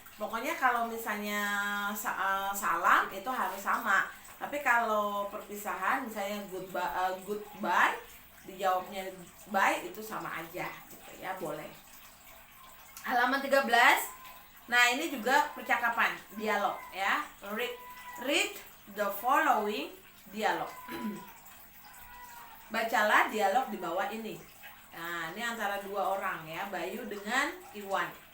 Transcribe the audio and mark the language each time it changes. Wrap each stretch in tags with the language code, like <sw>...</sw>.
<id>Pokoknya kalau misalnya salam itu harus sama. Tapi kalau perpisahan misalnya goodbye dijawabnya bye, itu sama aja gitu ya, boleh. Halaman 13. Nah, ini juga percakapan, dialog ya.</id> <en>Read the following dialog.</en> <id>Bacalah dialog di bawah ini. Nah, ini antara dua orang ya, Bayu dengan Iwan.</id>